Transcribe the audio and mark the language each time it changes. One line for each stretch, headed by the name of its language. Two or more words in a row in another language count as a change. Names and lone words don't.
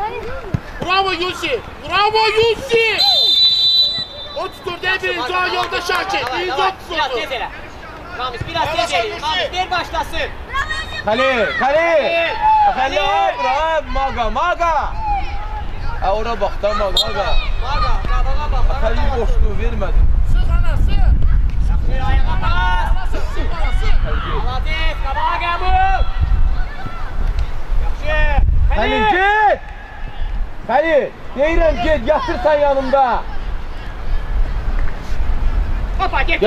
Turkish: Bravo Yusuf. O tutur değil birinci o yolda Şakir. Birinci o Biraz tuturdu.
Azerbaijani: tez ele. Ramiz biraz tez ele. Ramiz ver başlasın. Halil. Halil bravo Maga. Ha ora bak da Maga. Maga, kabağa bak. Halil boşluğu vermedin. Sık ana sık. Bir ayağa bas. Sık ana sık. Aziz, kabağa gel bu. Yaxşı. Halil git. Halil deyirəm git yatır sen yanımda.
Turkish: Hoppa, getiriyor.